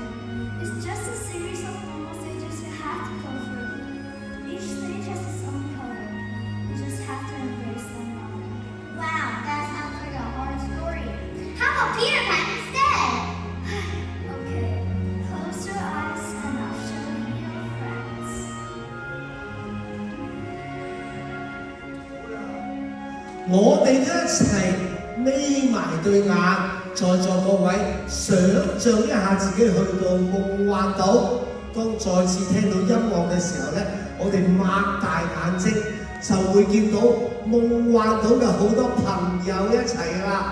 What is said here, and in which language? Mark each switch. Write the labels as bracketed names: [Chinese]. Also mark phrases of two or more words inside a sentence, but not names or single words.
[English] It's just a series of normal stages you have to go through. Each stage has its own color. You just have to embrace them all. Wow, that sounds like a hard story. How about Peter Pan instead? Okay, close your eyes and I'll show you your friends. [Cantonese] 我哋一齊眯埋對眼，在座各位想像一下自己去到夢幻島。當再次聽到音樂嘅時候呢，我哋擘大眼睛就會見到夢幻島嘅好多朋友一齊啦。